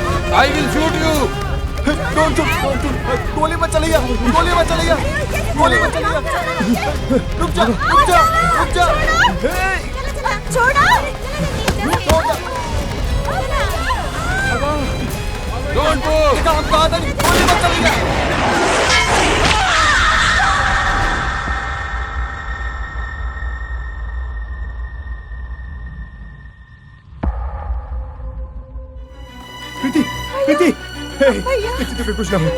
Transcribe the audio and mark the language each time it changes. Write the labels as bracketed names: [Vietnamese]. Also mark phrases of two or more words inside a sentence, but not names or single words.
[English] I will shoot you. Don't shoot. [Hindi] गोली मत चलेगा. रुक जा. छोड़ो. [English] Don't move. [Hindi] देखा हम कहा था नहीं, गोली मत चलेगा. प्रीति तुम्हें कुछ ना हो.